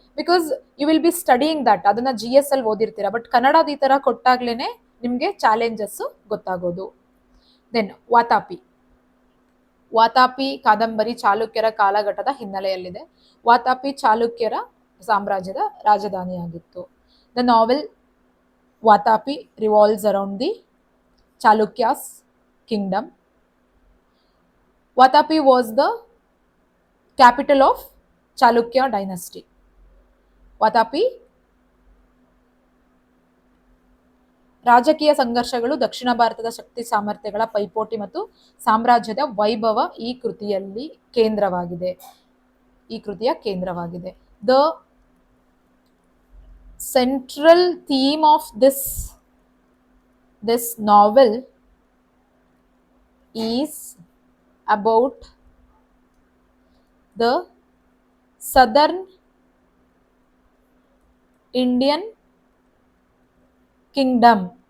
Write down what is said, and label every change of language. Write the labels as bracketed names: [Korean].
[English] Because you will be studying that. [Kannada] ಅದನ್ನ GS ಅಲ್ಲಿ ಓದಿರ್ತೀರಾ. But ಕನ್ನಡದ ಈ ತರ ಕೊಟ್ಟಾಗ್ಲೇನೆ ನಿಮ್ಗೆ ಚಾಲೆಂಜಸ್ ಗೊತ್ತಾಗೋದು. ದೆನ್ ವಾತಾಪಿ ಕಾದಂಬರಿ ಚಾಲುಕ್ಯರ ಕಾಲಘಟ್ಟದ ಹಿನ್ನೆಲೆಯಲ್ಲಿದೆ. ವಾತಾಪಿ ಚಾಲುಕ್ಯರ ಸಾಮ್ರಾಜ್ಯದ ರಾಜಧಾನಿಯಾಗಿತ್ತು. [English] The novel Vatapi revolves around the Chalukya's kingdom. Vatapi was the capital of Chalukya dynasty. Vatapi [Kannada] ರಾಜಕೀಯ ಸಂಘರ್ಷಗಳು ದಕ್ಷಿಣ ಭಾರತದ ಶಕ್ತಿ ಸಾಮರ್ಥ್ಯಗಳ ಪೈಪೋಟಿ ಮತ್ತು ಸಾಮ್ರಾಜ್ಯದ ವೈಭವ ಈ ಕೃತಿಯಲ್ಲಿ ಕೇಂದ್ರವಾಗಿದೆ. ಈ ಕೃತಿಯ ಕೇಂದ್ರವಾಗಿದೆ. [English] the central theme of this novel is about the southern Indian kingdom